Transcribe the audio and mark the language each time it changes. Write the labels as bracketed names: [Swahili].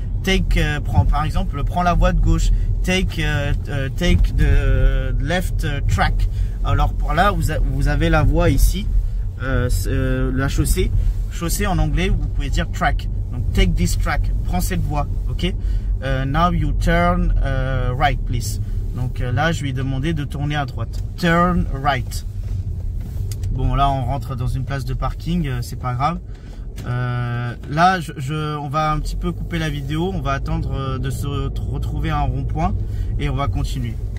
[English] Take, [French] prends par exemple, prends la voie de gauche, [English] take the left track. [French] Alors pour là vous avez la voie ici, la chaussée en anglais vous pouvez dire track. Donc [English] take this track, [French] prends cette voie, ok. [English] Now you turn right please. [French] Donc là je lui ai demandé de tourner à droite, [English] turn right. [French] Bon là on rentre dans une place de parking, c'est pas grave. Là on va un petit peu couper la vidéo, on va attendre de se retrouver à un rond-point et on va continuer.